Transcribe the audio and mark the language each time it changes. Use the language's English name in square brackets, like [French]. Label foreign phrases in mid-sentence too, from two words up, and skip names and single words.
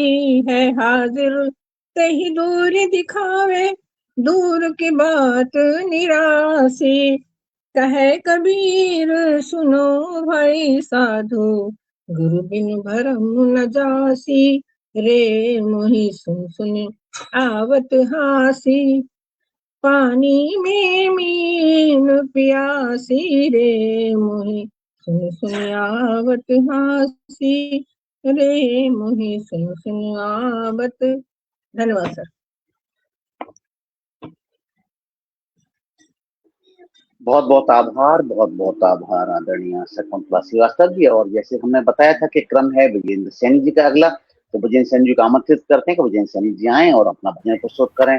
[Hindi] है हाजिर दही दूर दिखावे, दूर की बात निरासी। कहे कबीर सुनो भाई साधु, गुरु बिन भरम न जासी। रे मोहि सुन सुन आवत हासी, पानी में मीन प्यासी रे, मोहि सुन सुन आवत हासी। रे मोहि सुन सुन आवत। धन्यवाद सर। बहुत बहुत आभार आदरणीय शकुंतला श्रीवास्तव जी। और जैसे हमने बताया था कि क्रम है विजेंद्र सैनी जी का अगला, तो विजेंद्र सैनी जी को आमंत्रित करते हैं कि विजेंद्र सैनी जी आए और अपना भजन प्रस्तुत करें।